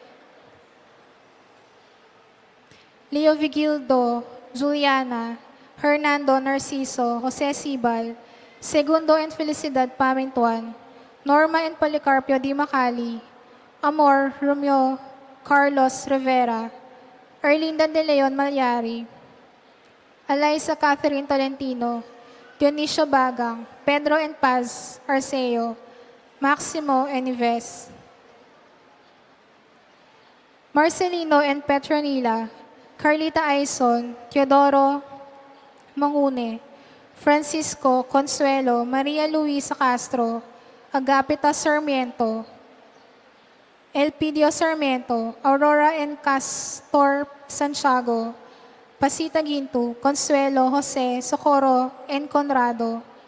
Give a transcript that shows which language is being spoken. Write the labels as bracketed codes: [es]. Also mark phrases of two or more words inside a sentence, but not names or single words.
[en] Leo Vigildo, Juliana, Hernando Narciso, Jose Sibal, Segundo and Felicidad Pamintuan, Norma and Policarpio Di Macali, Amor Romeo Carlos Rivera, Erlinda De Leon Malyari, Eliza Catherine Tolentino, Dionisio Bagang, Pedro and Paz Arceo, Maximo and Ives, Marcelino and Petronila, Carlita Aison, Teodoro Mangune, Francisco Consuelo, Maria Luisa Castro, Agapita Sarmiento, Elpidio Sarmiento, Aurora and Castor Santiago, Pasita Ginto, Consuelo, Jose, Socorro, and Conrado,